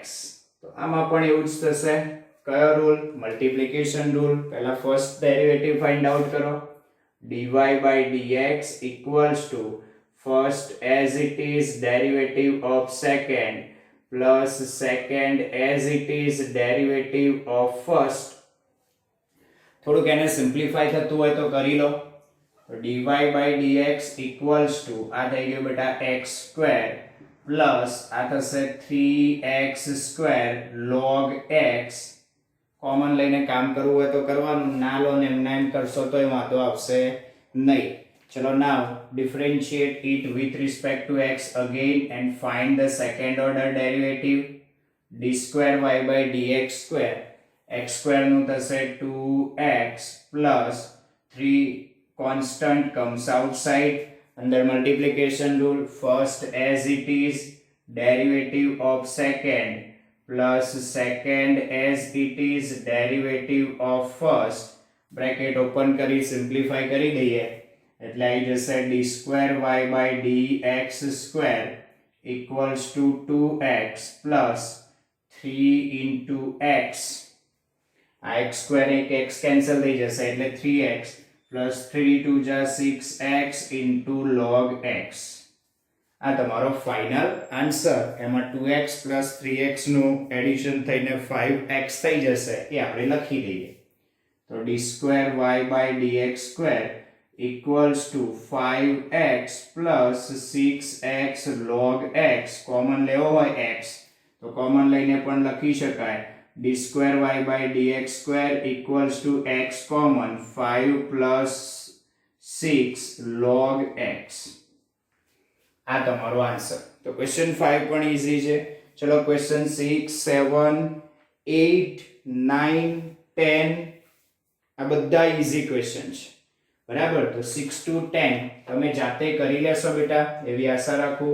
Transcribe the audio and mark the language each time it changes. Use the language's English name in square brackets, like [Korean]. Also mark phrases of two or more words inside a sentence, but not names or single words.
[Gujarati] તો આમાં પણ એવું જ થશે. કયો રૂલ? [English] multiplication rule. [Gujarati] પહેલા [English] first derivative find out [Gujarati] કરો. [English] dy by dx equals to first as it is derivative of second plus second as it is derivative of first. [Gujarati] થોડુંક એને સિમ્પ્લિફાય થતું હોય તો કરી લો. [English] dy by dx equals to [Gujarati] આ થઈ ગયું બેટા [English] x square plus [Gujarati] આ થશે [English] 3x square log x. [Gujarati] કોમન લઈને કામ કરવું હોય તો કરવાનું, ના લો ને એમ કરશો તો એ વાંધો આવશે નહીં. [English] ચલો નાવ differentiate it with respect to x again and find the second order derivative. d square y by dx square, x square નું થશે 2x plus 3 constant comes outside. Under multiplication rule, first as it is, derivative of second plus second as it is, derivative of first. Bracket open [Gujarati] કરી simplify કરી દઈએ એટલે આવી જશે [English] d square y by dx square equals to 2x plus 3 into x. આ x square એક x cancel [Gujarati] થઈ જશે એટલે [English] 3x plus 3 to जा 6x into log x. [Gujarati] આ તમારો [English] final answer. [Gujarati] એમાં 2x plus 3x નું એડિશન થઈને 5x થઈ જશે, એ આપણે લખી દઈએ. [English] તો d square y by dx square equals to 5x plus 6x log x. [Gujarati] કોમન લેવો હોય x તો કોમન લઈને પણ લખી શકાય [English] d square y by dx square equals to x common 5 plus 6 log x. [Gujarati] આ તમારો આન્સર. તો ક્વેશ્ચન 5 પણ ઈઝી છે. ચલો ક્વેશ્ચન 6, 7, 8, 9, 10 આ બધા [English] easy question [Gujarati] છે, બરાબર. તો 6 to 10 તમે જાતે કરી લેશો બેટા, એવી આશા રાખું.